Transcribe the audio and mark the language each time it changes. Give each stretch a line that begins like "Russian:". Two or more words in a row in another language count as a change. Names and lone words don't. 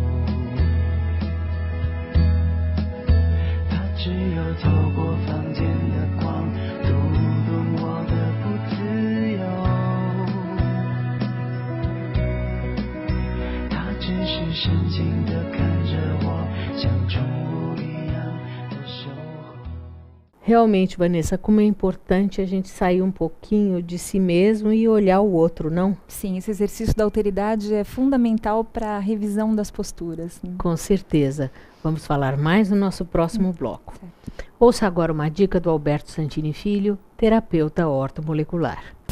Chinese: 他只有透过房间的光读懂我的不自由，他只是深情地看着我，像宠物一样的守候。
Portuguese: Realmente, Vanessa, como é importante a gente sair um pouquinho de si mesmo e olhar o outro, não? Sim, esse exercício da alteridade é fundamental para a revisão das posturas, né? Com certeza. Vamos falar mais no nosso próximo bloco. Certo. Ouça agora uma dica do Alberto Santini Filho, terapeuta ortomolecular.